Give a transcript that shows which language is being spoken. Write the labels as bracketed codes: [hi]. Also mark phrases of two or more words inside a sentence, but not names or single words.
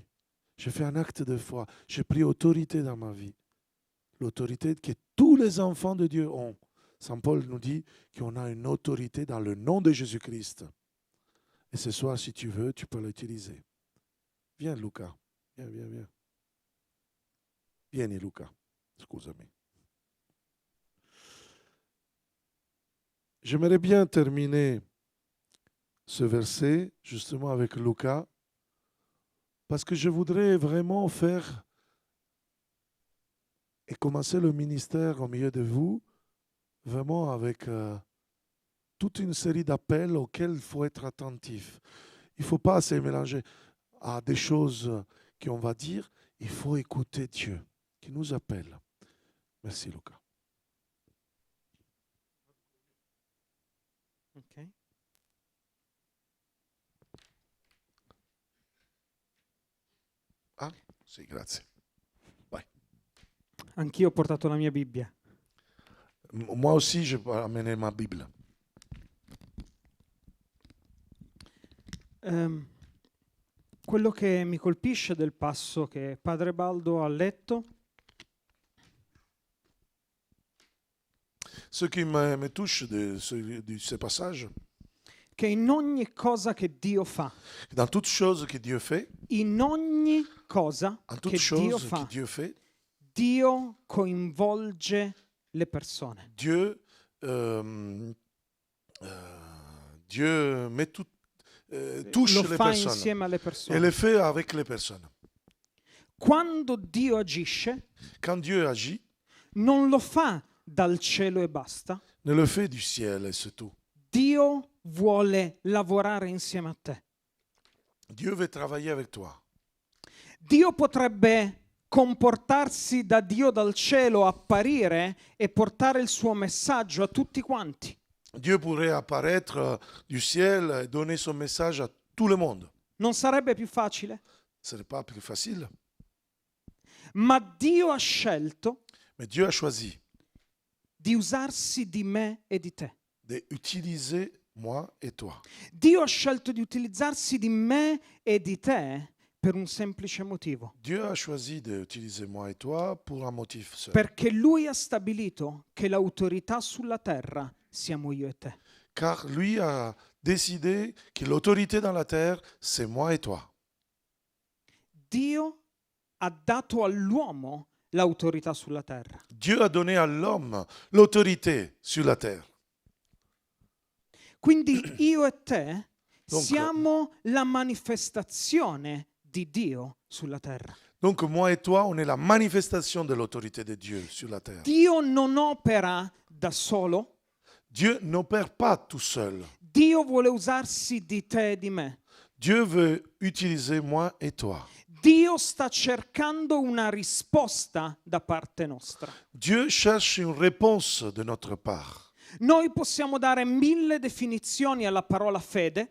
[fr] J'ai fait un acte de foi. J'ai pris autorité dans ma vie. L'autorité que tous les enfants de Dieu ont. Saint Paul nous dit qu'on a une autorité dans le nom de Jésus-Christ. Et ce soir, si tu veux, tu peux l'utiliser. Viens, Luca. Viens. [it] Vieni, Luca. Scusami. [fr] J'aimerais bien terminer ce verset justement avec Luca, parce que je voudrais vraiment faire et commencer le ministère au milieu de vous, vraiment avec toute une série d'appels auxquels il faut être attentif. Il ne faut pas se mélanger à des choses qu'on va dire. Il faut écouter Dieu qui nous appelle. Merci, Luca. Ok. [it] Ah, sì, grazie. Vai. Anch'io ho portato la mia Bibbia. [fr] Moi aussi, je vais amener ma Bible. [it] Quello che mi colpisce del passo che Padre Baldo ha letto [fr] Ce qui me touche de ce passage, [it] che in ogni cosa che Dio fa, [fr] dans toute chose que Dieu fait, [it] in ogni cosa [fr] en [it] che [fr] toute [it] Dio [fr] chose [it] fa, [fr] que Dieu fait, [it] Dio coinvolge le persone. [fr] Dieu met touche [it] Lo [fr] les [it] fa [fr] personnes [it] insieme alle [fr] et [it] persone. [fr] le fait avec les personnes. [it] Quando Dio agisce, [fr] Quand Dieu agit, [it] non lo fa dal cielo e basta. [fr] ne le fait du ciel et c'est tout. [it] Dio vuole lavorare insieme a te. [fr] Dieu veut travailler avec toi. [it] Dio potrebbe comportarsi da Dio dal cielo, apparire e portare il suo messaggio a tutti quanti. [fr] Dieu pourrait apparaître du ciel et donner son message à tout le monde. [it] Non sarebbe più facile? [fr] Ce n'est pas plus facile. [it] Ma Dio ha scelto [fr] Mais Dieu a choisi [it] di usarsi di me e di te. [fr] d'utiliser moi et toi. [it] Dio ha scelto di utilizzarsi di me e di te per un semplice motivo. [fr] Dieu a choisi d'utiliser moi et toi pour un motif seul. [it] Perché Lui ha stabilito che l'autorità sulla terra siamo io e te. [fr] Car lui a décidé que l'autorité dans la terre, c'est moi et toi. [it] Dio ha dato all'uomo l'autorità sulla terra. [fr] Dieu a donné à l'homme l'autorité sur la terre. [it] Quindi io e te [fr] Donc, [it] siamo la manifestazione di Dio sulla terra. [fr] Donc moi et toi, on est la manifestation de l'autorité de Dieu sur la terre. [it] Dio non opera da solo. [fr] Dieu n'opère pas tout seul. [it] Dio vuole usarsi di te e di me. [fr] Dieu veut utiliser moi et toi. [it] Dio sta cercando una risposta da parte nostra. [fr] Dieu cherche une réponse de notre part. [it] Noi possiamo dare 1000 definizioni alla parola fede,